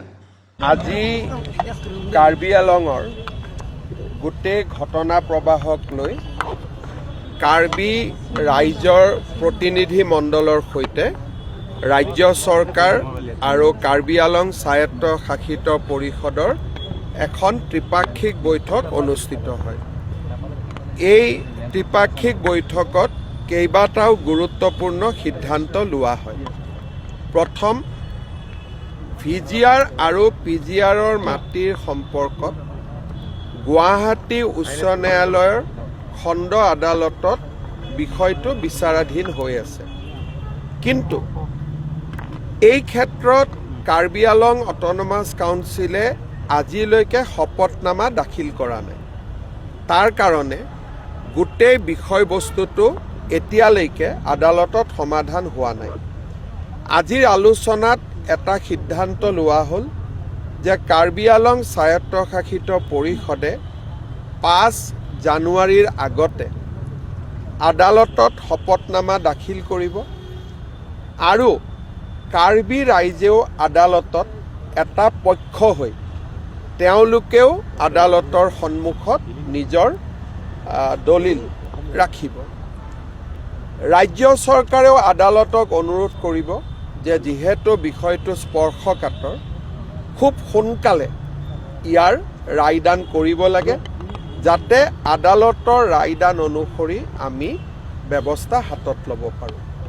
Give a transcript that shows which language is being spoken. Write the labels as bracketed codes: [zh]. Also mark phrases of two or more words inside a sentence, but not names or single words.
[as] আজি কাৰ্বি আলঙৰ গোটেই ঘটনা প্ৰবাহক লৈ কাৰ্বি ৰাইজৰ প্ৰতিনিধি मण्डলৰ সৈতে ৰাজ্য চৰকাৰ আৰু কাৰ্বি আলং স্বায়ত্ত শাসিত পৰিষদৰ এখন ত্ৰিপাক্ষিক বৈঠক অনুষ্ঠিত হয়। এই ত্ৰিপাক্ষিক বৈঠকত केइबाटाও গুৰুত্বপূৰ্ণ সিদ্ধান্ত लोৱা হয়। প্ৰথম VGR আৰু PGR মাটিৰ সম্পৰ্কত গুৱাহাটী উচ্চ ন্যায়ালয়ৰ খণ্ড আদালতত विषयটো বিচাৰাধীন হৈ আছে। किन्तु এই ক্ষেত্ৰত कार्बि आलं অটোনমাস কাউন্সিলে আজিলৈকে শপতনামা দাখিল কৰা নাই। তাৰ কাৰণে গোটেই বিষয়বস্তুটো এতিয়ালৈকে আদালতত সমাধান হোৱা নাই। আজিৰ আলোচনাত এটা সিদ্ধান্ত লোৱা হ'ল যে कार्बि आलं স্বায়ত্তশাসিত পৰিষদে 5 জানুৱাৰীৰ আগতে আদালতত শপতনামা দাখিল কৰিব আৰু कार्बि राइजेও আদালতত এটা পক্ষ হৈ তেওঁলোকেও আদালতৰ সন্মুখত নিজৰ দলিল ৰাখিব। ৰাজ্য চৰকাৰেও আদালতক অনুৰোধ কৰিব যে যেহেতু বিষয়টো স্পৰ্শকাতৰ খুব সোনকালে ইয়াৰ ৰায়দান কৰিব লাগে যাতে আদালতৰ ৰায়দান অনুসৰি আমি ব্যৱস্থা হাতত ল'ব পাৰোঁ।